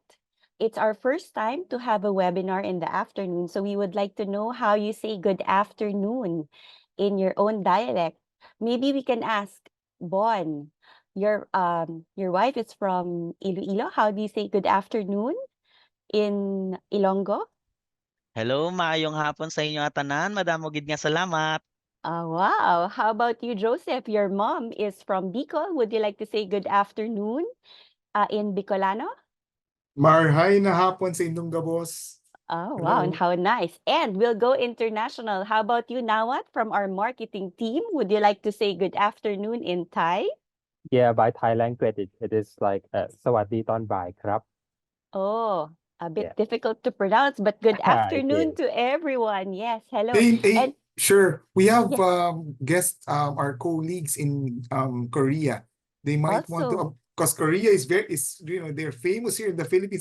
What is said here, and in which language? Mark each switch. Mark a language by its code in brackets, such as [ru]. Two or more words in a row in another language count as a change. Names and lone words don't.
[en] It's our first time to have a webinar in the afternoon, so we would like to know how you say good afternoon in your own dialect. Maybe we can ask Bon, your wife is from Iloilo. How do you say good afternoon in Ilonggo? [hil] Hello, maayong hapon sa inyo atanan. Madamo gid nga salamat. [en] Wow. How about you, Joseph? Your mom is from Bicol. Would you like to say good afternoon in Bicolano? [bik] Marhay na hapon sa inyong gabos. [en] Oh, wow. And Hello. how nice. And we'll go international. How about you, Nawat, from our marketing team? Would you like to say good afternoon in Thai? Yeah, by Thai language, it is like [th] สวัสดีตอนบ่ายครับ [en] Oh, a bit Yeah. difficult to pronounce, but good afternoon Yes. to everyone. Yes, hello. Hey, And sure. We have yes, guests, our colleagues in Korea. They might want also, to, because Korea is they're famous here in the Philippines.